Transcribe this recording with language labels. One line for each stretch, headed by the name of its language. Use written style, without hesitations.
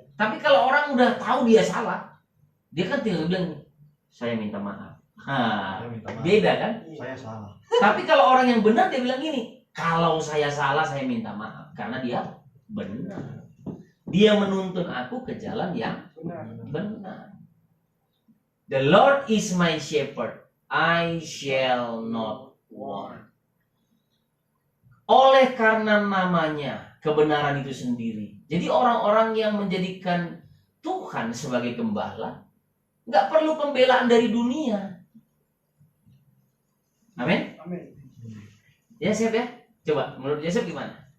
Indonesian: Tapi kalau orang udah tahu dia salah, dia kan tinggal bilang saya minta maaf. Beda kan? Saya salah. Tapi kalau orang yang benar dia bilang gini, kalau saya salah saya minta maaf, karena dia benar. Dia menuntun aku ke jalan yang benar.
English: The Lord is my shepherd, I shall not want.
Indonesian: Oleh karena namanya, kebenaran itu sendiri. Jadi orang-orang yang menjadikan Tuhan sebagai gembala nggak perlu pembelaan dari dunia. Amin. Ya siap ya. Coba menurut Yosef gimana?